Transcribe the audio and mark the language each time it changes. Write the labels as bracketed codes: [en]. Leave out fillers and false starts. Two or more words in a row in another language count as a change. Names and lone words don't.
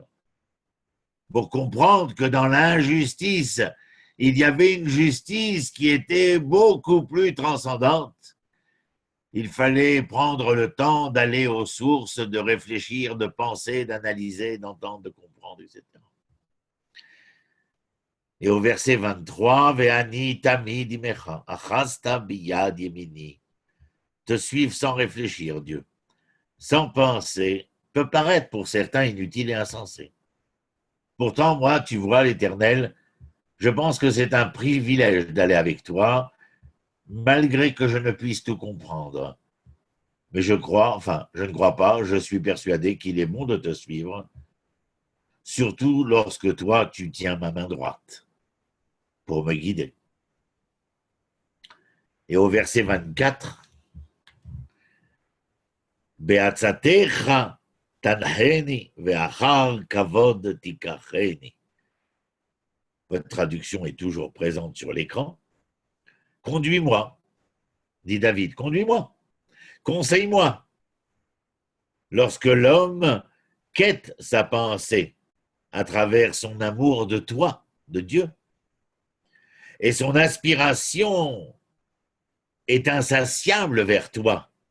[fr] Pour comprendre que dans l'injustice, il y avait une justice qui était beaucoup plus transcendante. Il fallait prendre le temps d'aller aux sources, de réfléchir, de penser, d'analyser, d'entendre, de comprendre, etc. Et au verset 23, [he] ואני תמיד עמך, אחזת ביד ימיני. [fr] Te suivre sans réfléchir, Dieu, sans penser, peut paraître pour certains inutile et insensé. Pourtant, moi, tu vois, l'Éternel, je pense que c'est un privilège d'aller avec toi, malgré que je ne puisse tout comprendre. Mais je ne crois pas, je suis persuadé qu'il est bon de te suivre, surtout lorsque toi, tu tiens ma main droite pour me guider. Et au verset 24, [he] בעצתך תנחני ואחר כבוד תקחני. [fr] Votre traduction est toujours présente sur l'écran. Conduis-moi, dit David, conduis-moi, conseille-moi. Lorsque l'homme quête sa pensée à travers son amour de toi, de Dieu, et son aspiration est insatiable vers toi.